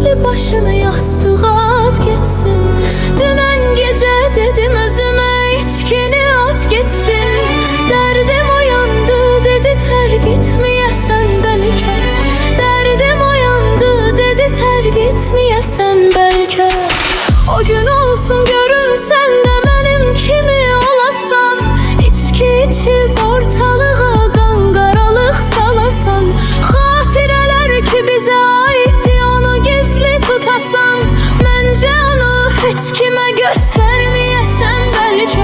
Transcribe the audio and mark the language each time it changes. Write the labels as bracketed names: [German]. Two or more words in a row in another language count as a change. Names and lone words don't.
[Turkish] başını yastığa at geçsin. Dünen gece dedim özüme içkini at geçsin. Derdim uyandı dedi terk etmeyesen belki. Derdim uyandı dedi terk etmeyesen belki. O gün olsun görüm sen de benim kimi olasan. [Azerbaijani] İçki içip ortalığa qanqaralıq salasan. Xatirələr ki bizə aiddi onu gizli tutasan. Məncə onu heç kimə göstərməyəsən bəlkə.